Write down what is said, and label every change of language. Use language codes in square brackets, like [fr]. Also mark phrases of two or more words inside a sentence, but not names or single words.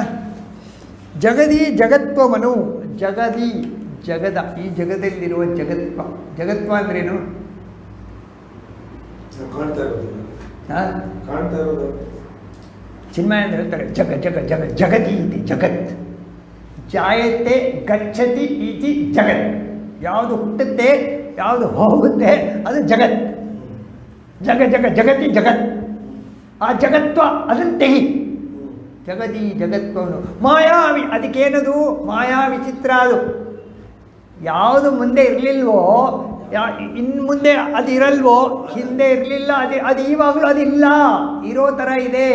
[kn] ಜಗದಿ ಜಗತ್ವಮನು, ಜಗದಿ ಜಗದ, ಈ ಜಗದಲ್ಲಿರುವ ಜಗತ್ವ. ಜಗತ್ವ ಅಂದ್ರೇನು? ಕಾಣ್ತಾ ಇರೋದು. ಚಿನ್ಮಯ ಅಂತ ಹೇಳ್ತಾರೆ, [sa] जग जग जगति इति जगत् जायते गच्छति इति जगत्. [kn] ಯಾವುದು ಹುಟ್ಟುತ್ತೆ, ಯಾವುದು ಹೋಗುತ್ತೆ, ಅದು ಜಗತ್. [sa] जग जग जगति जगत्, [kn] ಆ ಜಗತ್ವ ಅದನ್ನು ತೆಗಿ. ಜಗದಿ ಜಗತ್ವನು ಮಾಯಾವಿ, ಅದಕ್ಕೇನದು? ಮಾಯಾ ವಿಚಿತ್ರ. ಅದು ಯಾವುದು ಮುಂದೆ ಇರಲಿಲ್ವೋ, ಇನ್ನು ಮುಂದೆ ಅದು ಇರಲ್ವೋ, ಹಿಂದೆ ಇರಲಿಲ್ಲ, ಅದು ಇವಾಗಲೂ ಅದಿಲ್ಲ, ಇರೋ ಥರ ಇದೆ.